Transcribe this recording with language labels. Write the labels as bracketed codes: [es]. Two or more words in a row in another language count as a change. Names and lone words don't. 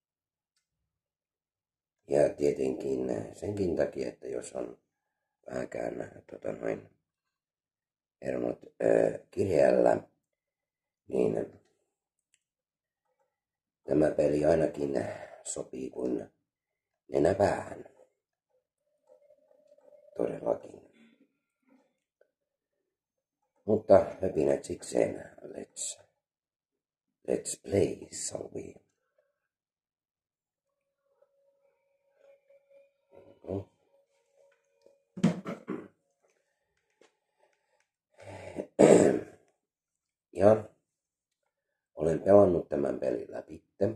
[fi] Ja tietenkin senkin takia, että jos on vähänkään hermot kireällä, niin tämä peli ainakin sopii kuin nenä päähän. Todellakin. Mutta höpinät sikseen, [en] let's play, shall we? [fi] Ja olen pelannut tämän pelin läpi.